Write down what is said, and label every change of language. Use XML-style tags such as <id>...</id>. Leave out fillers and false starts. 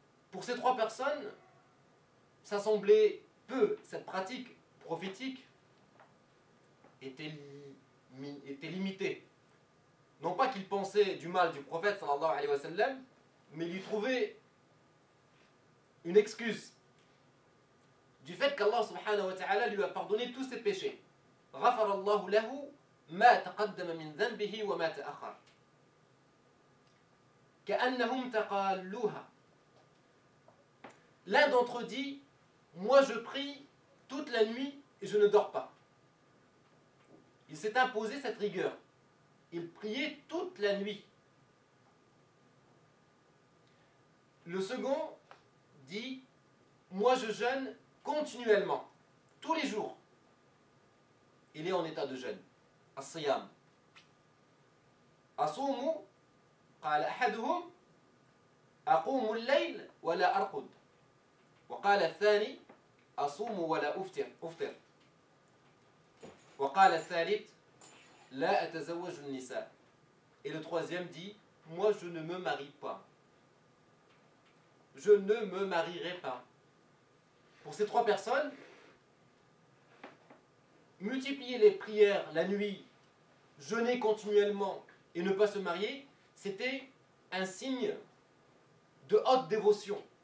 <fr>Pour ces 3 personnes, ça semblait peu, cette pratique prophétique était limitée. Non pas qu'ils pensaient du mal du prophète sallallahu alayhi wa sallam, mais ils y trouvaient une excuse du fait qu'Allah subhanahu wa ta'ala lui a pardonné tous ses péchés.</fr> <ar>غفر الله له ما تقدم من ذنبه وما تأخر كأنهم تقالوها.</ar> <fr>L'un d'entre eux dit: moi je prie toute la nuit et je ne dors pas. Il s'est imposé cette rigueur. Il priait toute la nuit. Le second dit: moi je jeûne continuellement, tous les jours. Il est en état de jeûne.</fr> <ar>As-siyam. Asumu, qala ahaduhum, aqumu al-layl wa la arqud. وقال الثاني أصوم ولا أفطر وقال الثالث لا أتزوج النساء.</ar> <fr>Et le troisième dit: moi je ne me marie pas. Je ne me marierai pas. Pour ces 3 personnes, multiplier les prières la nuit, jeûner continuellement et ne pas se marier, c'était un signe de haute dévotion.</fr>